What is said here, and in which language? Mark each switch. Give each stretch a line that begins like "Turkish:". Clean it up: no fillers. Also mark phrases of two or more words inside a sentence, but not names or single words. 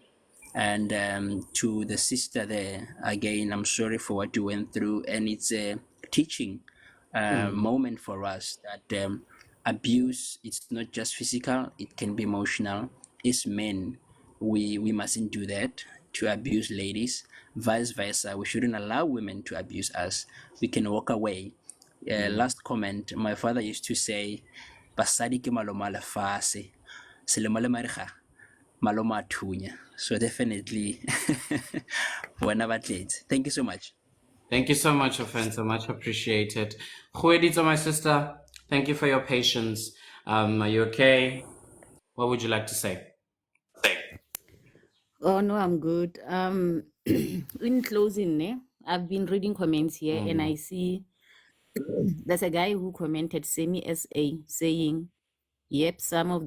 English: And to the sister there, again, I'm sorry for what you went through, and it's a teaching moment for us that abuse, it's not just physical, it can be emotional. As men, we mustn't do that, to abuse ladies. Vice versa, we shouldn't allow women to abuse us. We can walk away. Last comment, my father used to say,
Northern Sotho: basadi ke maloma a lefase, selemo le mariga maloma a thunya.
English: So definitely
Northern Sotho: bona ba tletse.
English: Thank you so much. Thank you so much, Offense. Much appreciated. Huedito, my sister, thank you for your patience. Are you okay? What would you like to say? Oh no, I'm good. In closing, I've been reading comments here, and I see there's a guy who commented semi SA saying, "Yep, some of the